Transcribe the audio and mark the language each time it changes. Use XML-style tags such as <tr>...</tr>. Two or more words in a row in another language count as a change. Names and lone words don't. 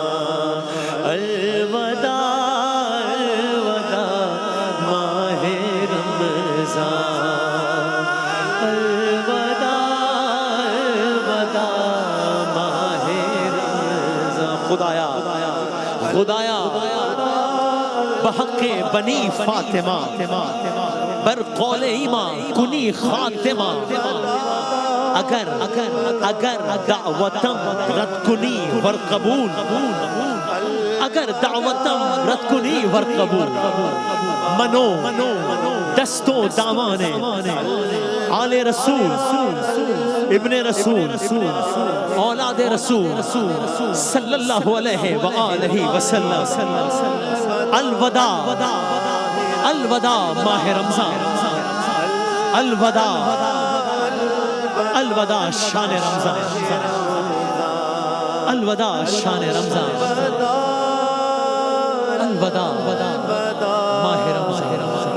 <ur>الوداع الوداع ماہ رمضان,</ur> <fa>خدایا خدایا بحق بنی فاطمہ بر قول ایمان کنی خاتمہ. اگر دعوتم رد کنی ور قبول, اگر دعوتم رد کنی ور قبول. منو دست و دامان آل رسول, ابن رسول, اولاد رسول</fa> <ar>صلی اللہ علیہ وآلہ وسلم.</ar> <fa>الوداع</fa> <ur>الوداع ماہ رمضان، الوداع الوداع شان رمضان، الوداع شان رمضان، الوداع ماہ رمضان۔</ur>